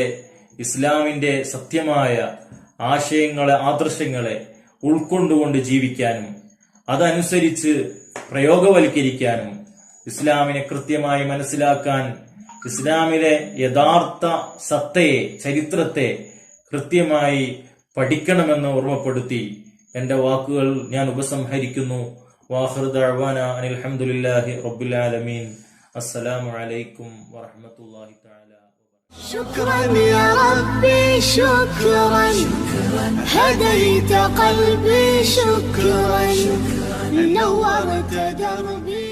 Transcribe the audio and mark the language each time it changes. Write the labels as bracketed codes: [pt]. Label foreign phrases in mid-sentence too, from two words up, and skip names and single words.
[ml] ഇസ്ലാമിന്റെ സത്യമായ ആശയങ്ങളെ, ആദർശങ്ങളെ ഉൾക്കൊണ്ടുകൊണ്ട് ജീവിക്കാനും അതനുസരിച്ച് പ്രയോഗവൽക്കരിക്കാനും, ഇസ്ലാമിനെ കൃത്യമായി മനസ്സിലാക്കാൻ, ഇസ്ലാമിലെ യഥാർത്ഥ സത്തയെ, ചരിത്രത്തെ കൃത്യമായി പഠിക്കണമെന്ന് ഓർമ്മപ്പെടുത്തി എന്റെ വാക്കുകൾ ഞാൻ ഉപസംഹരിക്കുന്നു. [ar] وآخر دعوانا أن الحمد لله رب العالمين. السلام عليكم ورحمة الله تعالى. شكرا يا ربي شكرا هديت قلبي شكرا نورت دربي.